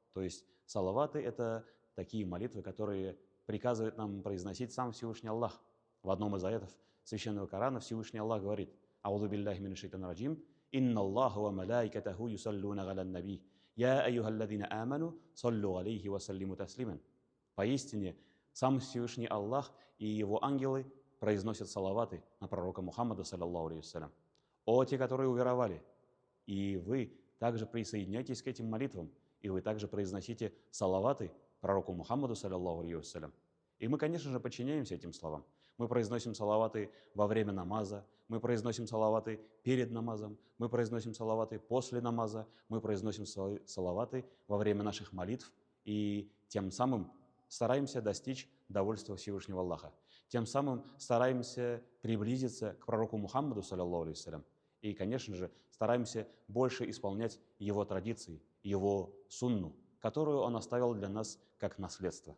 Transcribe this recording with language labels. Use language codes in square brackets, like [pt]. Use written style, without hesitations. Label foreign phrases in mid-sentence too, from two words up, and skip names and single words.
[ru] То есть салаваты — это такие молитвы, которые приказывает нам произносить сам Всевышний Аллах. В одном из аятов Священного Корана Всевышний Аллах говорит: [ar] «أعوذ بالله من الشيطان الرجيم، إن الله وملائكته يصلون على النبي، يا أيها الذين آمنوا، صلوا عليه وسلموا تسليما». [ru] Поистине, сам Всевышний Аллах и его ангелы произносят салаваты на пророка Мухаммада, [ar] صلى الله عليه وسلم. [ru] «О те, которые уверовали, и вы также присоединяйтесь к этим молитвам, и вы также произносите салаваты пророку Мухаммаду, [ar] صلى الله عليه وسلم». [ru] И мы, конечно же, подчиняемся этим словам. Мы произносим салаваты во время намаза, мы произносим салаваты перед намазом, мы произносим салаваты после намаза, мы произносим салаваты во время наших молитв, и тем самым стараемся достичь довольства Всевышнего Аллаха. Тем самым стараемся приблизиться к пророку Мухаммаду, [ar] صلى الله عليه وسلم. [ru] И, конечно же, стараемся больше исполнять его традиции, его сунну, которую он оставил для нас как наследство.